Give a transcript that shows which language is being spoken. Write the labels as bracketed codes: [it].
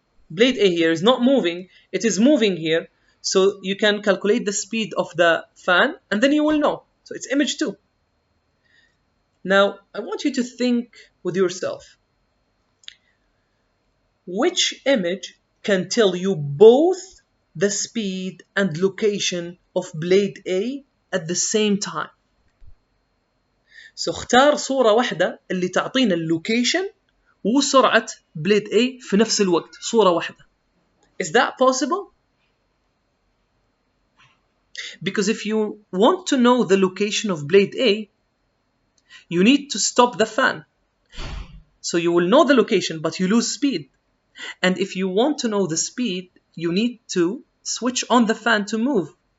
[en] blade A here is not moving, it is moving here. So you can calculate the speed of the fan and then you will know. So it's image 2. Now I want you to think with yourself. Which image can tell you both the speed and location of blade A at the same time? [ar] So اختار صورة واحدة اللي تعطينا اللوكيشن وسرعة blade A في نفس الوقت. صورة واحدة. [en] Is that possible? Because if you want to know the location of blade A, you need to stop the fan. So you will know the location, but you lose speed. And if you want to know the speed, you need to switch on the fan to move.